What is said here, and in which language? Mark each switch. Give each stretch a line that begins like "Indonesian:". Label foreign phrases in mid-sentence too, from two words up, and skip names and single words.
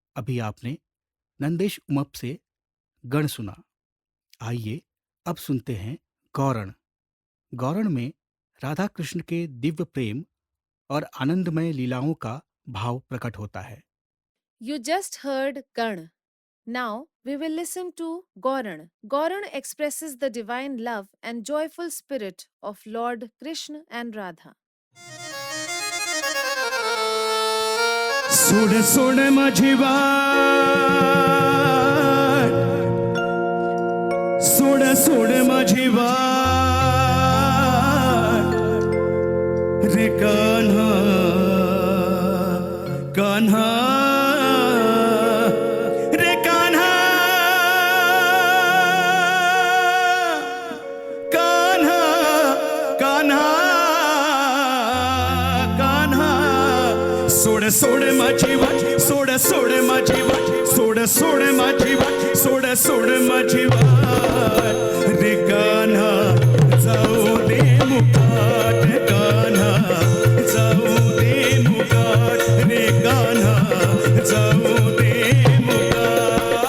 Hindi: अभी आपने नंदेश उमप से गण सुना। आइए अब सुनते हैं गौरण। गौरण में राधा कृष्ण के दिव्य प्रेम और आनंदमय लीलाओं का भाव प्रकट होता है।
English: You just heard Gan. Now we will listen to Gauran. Gauran expresses the divine love and joyful spirit of Lord Krishna and Radha.
Marathi: सोड सोड माझी वाट, सोड सोड माझी वाट रे कान्हा कान्हा रे कान्हा कान्हा कान्हा कान्हा सोड सोड माझी वाट, सोड सोड माझी वाट, सोड सोड माझी वाट, सोड सोड माझी वाट रे कान्हा जाऊ दे मुकाट, कान्हा जाऊ दे मुकाट रे कान्हा जाऊ दे मुकाट.